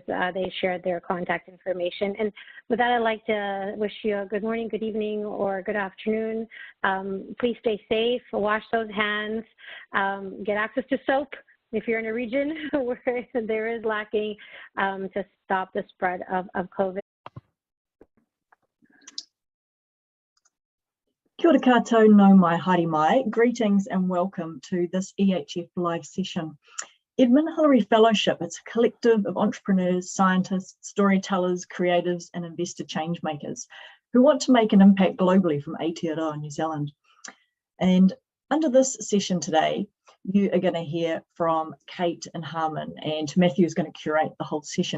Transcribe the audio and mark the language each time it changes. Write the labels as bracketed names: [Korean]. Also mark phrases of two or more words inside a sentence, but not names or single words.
[English] They shared their contact information. And with that, I'd like to wish you a good morning, good evening, or good afternoon. Please stay safe, wash those hands, get access to soap if you're in a region where there is lacking, to stop the spread of COVID. [Māori] Kia ora koutou, no mai, haere mai. [English] Greetings and welcome to this EHF live session. Edmund Hillary Fellowship, it's a collective of entrepreneurs, scientists, storytellers, creatives, and investor change makers who want to make an impact globally from Aotearoa, New Zealand. And under this session today, you are going to hear from Kate and Harmon, and Matthew is going to curate the whole session.